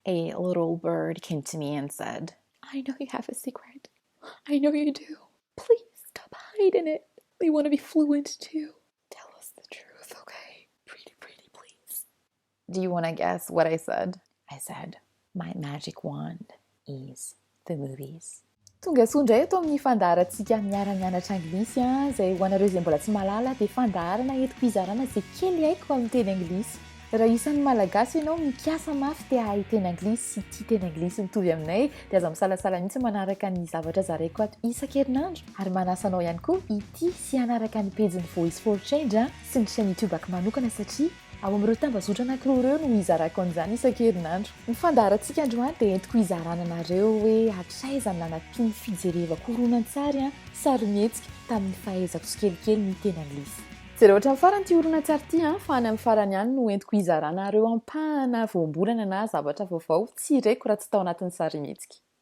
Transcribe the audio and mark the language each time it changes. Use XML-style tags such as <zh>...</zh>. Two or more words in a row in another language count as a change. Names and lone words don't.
<en>a little bird came to me and said, "I know you have a secret. I know you do. Please stop hiding it. We want to be fluent too. Tell us the truth, okay? Pretty, please." Do you want to guess what I said? I said, my magic wand is the movies.</en> <mg>Tonga soa indray eto amin'ny fandaharantsika miara-mianatra anglisy izay ho anareo izay mbola tsy mahalala dia fandaharana entiko izarana izay kely haiko amin'ny teny anglisy. Raha isan'ny malagasy ianao mikiasa mafy te hahay teny anglisy sy tia teny anglisy mitovy aminay dia aza misalasala mihitsy manaraka ny zavatra zaraiko ato isan-kerinandro ary manasa anao ihany koa ity sy hanaraka ny pejin'ny voice for change sy ny chaîne YouTube manokana satria ao amin'ireo tambazotra anankiroa ireo no hizarako an'izany isan-kerinandro. Ny fandaharantsika androany dia entiko hizarana anareo hoe hatraiza ny nanampy ny fijerevako horonan-tsary sarimihetsika tamin'ny fahaizako tsikelikely ny teny anglisy. Tsy rehetra farany ty horonan-tsary ty fa any amin'ny farany ihany no entiko hizarana ireo ampahana voambolana na zavatra vaovao tsy ireko raha tsy tao anatin'ny sarimihetsika.</mg>